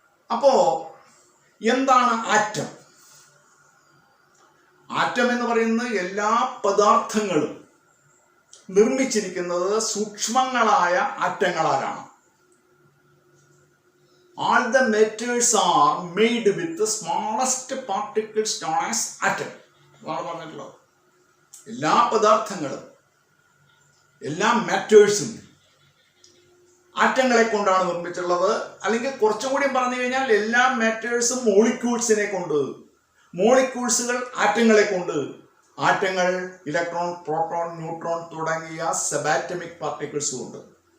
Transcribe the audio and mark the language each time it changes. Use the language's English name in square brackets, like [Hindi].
[Malayalam] അപ്പോ എന്താണ് atom? Atom എന്ന് പറയുന്നത് എല്ലാ പദാർത്ഥങ്ങളും നിർമ്മിച്ചിരിക്കുന്നത് സൂക്ഷ്മങ്ങളായ ആറ്റങ്ങളാലാണ്. [English] All the matters are made with the smallest particles known as atom. [Malayalam] അതാണ് പറഞ്ഞിട്ടുള്ളത്. എല്ലാ പദാർത്ഥങ്ങളും, എല്ലാ മാറ്റേഴ്സും ആറ്റങ്ങളെ കൊണ്ടാണ് നിർമ്മിച്ചിട്ടുള്ളത്. അല്ലെങ്കിൽ കുറച്ചും കൂടി പറഞ്ഞു കഴിഞ്ഞാൽ എല്ലാ മാറ്റേഴ്സും മോളിക്യൂൾസിനെ കൊണ്ട്, മോളിക്യൂൾസുകൾ ആറ്റങ്ങളെ കൊണ്ട്, ആറ്റങ്ങൾ ഇലക്ട്രോൺ, പ്രോട്ടോൺ, ന്യൂട്രോൺ തുടങ്ങിയ സബാറ്റമിക് പാർട്ടിക്കിൾസും ഉണ്ട്.